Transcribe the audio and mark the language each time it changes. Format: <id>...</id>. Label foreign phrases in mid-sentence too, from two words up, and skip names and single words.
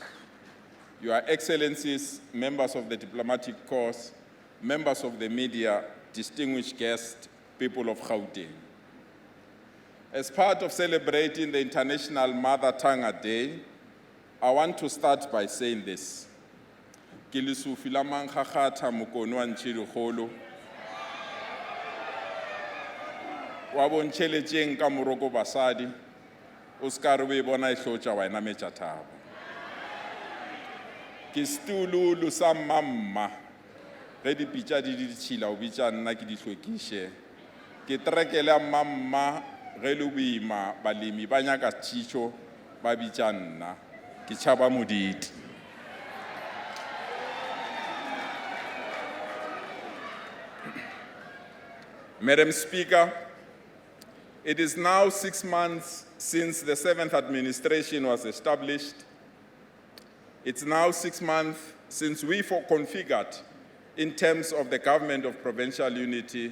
<en>Your Excellencies, members of the diplomatic corps, members of the media, distinguished guests, people of Gauteng. As part of celebrating the International Mother Tongue Day, I want to start by saying this.</en> <nso>Ke Lesufi la mangagata mokono wa ntšhirikgolo wa bontšheletšeng ka moroko basadi o se ka re o e bona e hlotša wa enametša thabo. Ke setululu sa mmamma ge dipitša di ditšhila o bitša nna ke di hlwekiše. Ke terekele ya mmamma ge le boima balemi ba nyaka tšhišo ba bitša nna ke tšhaba moditi.</nso> <en>Madam Speaker, it is now 6 months since the 7th administration was established. It's now 6 months since we configured in terms of the government of provincial unity.</en>